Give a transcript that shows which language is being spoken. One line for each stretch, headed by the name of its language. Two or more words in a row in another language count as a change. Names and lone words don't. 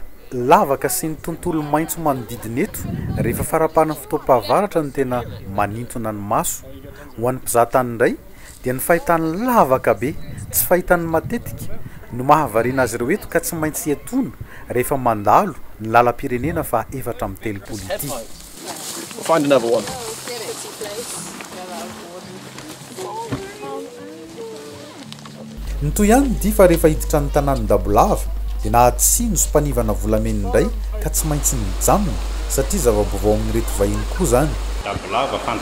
Malagasy: Lavaka sy ny tontolo maitso manodidina eto rehefa farapahan'ny fotoam-pahavaratra no tena manintona ny maso. Ho an'ny mpizahatany indray dia ny fahitany lavaka be tsy fahitany matetika no mahavariana azy ireo eto ka tsy maintsy etoana rehefa mandalo ny lalam-pirenena fa 430 ity.
English: Find another one.
Malagasy: Ny toy ihany dia fa rehefa hiditra ny tanàny Dabolava dia nahatsino sy mpanivana volamena indray ka tsy maintsy mijanona satria zava-baovao amin'ny reto vahiny koa zany.